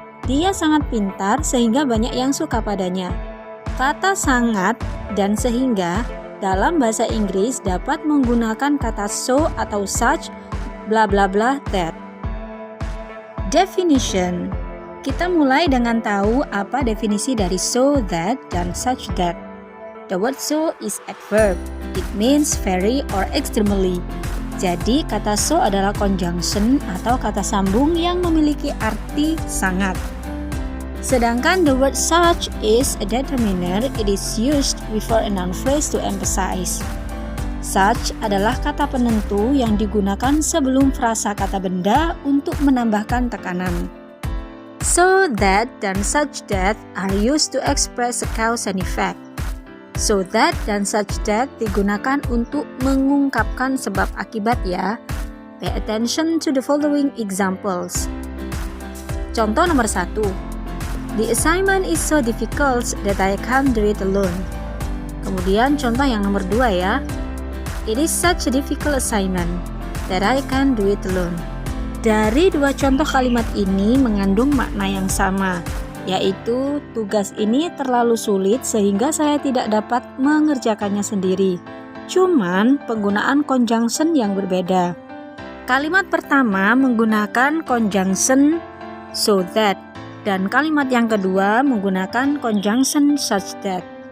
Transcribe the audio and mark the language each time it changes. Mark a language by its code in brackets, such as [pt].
[id] Dia sangat pintar sehingga banyak yang suka padanya. Kata sangat dan sehingga dalam bahasa Inggris dapat menggunakan kata so atau such bla bla bla that. Definition. Kita mulai dengan tahu apa definisi dari so that dan such that. [en] The word so is adverb. It means very or extremely. [id] Jadi kata so adalah conjunction atau kata sambung yang memiliki arti sangat. Sedangkan [en] the word such is a determiner. It is used before a noun phrase to emphasize. [id] Such adalah kata penentu yang digunakan sebelum frasa kata benda untuk menambahkan tekanan. [en] So that dan such that are used to express a cause and effect. [id] So that dan such that digunakan untuk mengungkapkan sebab akibat ya. [en] Pay attention to the following examples. [id] Contoh nomor 1. [en] The assignment is so difficult that I can't do it alone. [id] Kemudian contoh yang nomor 2 ya. [en] It is such a difficult assignment that I can't do it alone. [id] Dari dua contoh kalimat ini mengandung makna yang sama, yaitu tugas ini terlalu sulit sehingga saya tidak dapat mengerjakannya sendiri. Cuman penggunaan conjunction yang berbeda. Kalimat pertama menggunakan conjunction so that dan kalimat yang kedua menggunakan conjunction such that.